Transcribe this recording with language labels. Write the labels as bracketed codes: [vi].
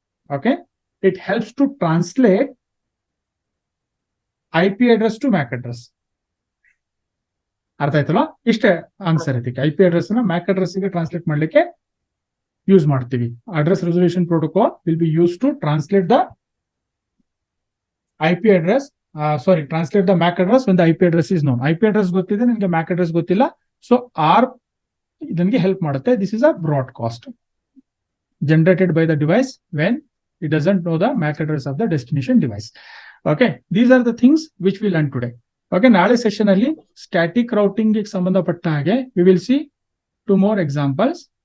[en] Okay, it helps to translate IP address to MAC address. [kn] ಅರ್ಥ ಆಯ್ತಲ್ಲ? ಇಷ್ಟೇ answer ಇದಕ್ಕೆ. IP ಅಡ್ರೆಸ್ ನ MAC ಅಡ್ರೆಸ್ ಗೆ ಟ್ರಾನ್ಸ್ಲೇಟ್ ಮಾಡ್ಲಿಕ್ಕೆ ಯೂಸ್ ಮಾಡ್ತೀವಿ. [en] Address resolution protocol will be use to translate the IP address. Translate the MAC address when the [kn] IP address is known. IP address ಗೊತ್ತಿದೆ, ನಿಮಗೆ MAC address ಗೊತ್ತಿಲ್ಲ. So ARP ಇದನ್ಗೆ help ಮಾಡುತ್ತೆ. [en] This is a broadcast generated by the device when it doesn't know the MAC address of the destination device. Okay, these are the things which we learn today. Okay, [kn] ನಾಳೆ session ಅಲ್ಲಿ static ರೌಟಿಂಗ್ ಗೆ ಸಂಬಂಧಪಟ್ಟ ಹಾಗೆ [en] We will see 2 more examples.